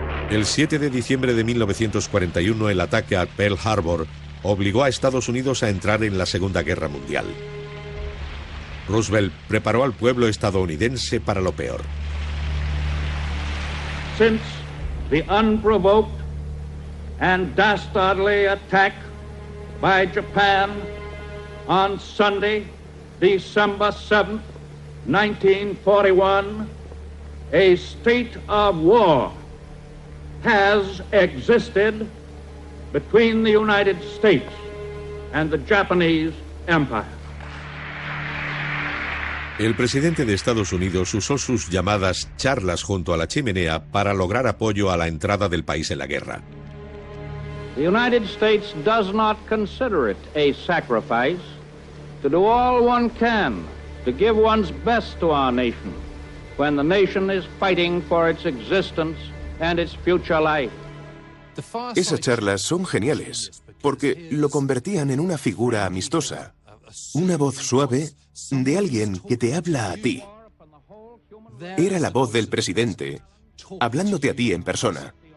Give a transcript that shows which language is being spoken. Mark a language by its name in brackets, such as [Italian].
[Spanish] El 7 de diciembre de 1941, el ataque a Pearl Harbor obligó a Estados Unidos a entrar en la Segunda Guerra Mundial. Roosevelt preparó al pueblo estadounidense para lo peor. [English] Since the unprovoked and dastardly attack by Japan on Sunday, December 7th, 1941, a state of war has existed between the United States and the Japanese Empire. [Spanish] El presidente de Estados Unidos usó sus llamadas charlas junto a la chimenea para lograr apoyo a la entrada del país en la guerra. [English] The United States does not consider it a sacrifice to do all one can to give one's best to our nation when the nation is fighting for its existence and its future life. [Spanish] Esas charlas son geniales, porque lo convertían en una figura amistosa, una voz suave de alguien que te habla a ti. Era la voz del presidente, hablándote a ti en persona.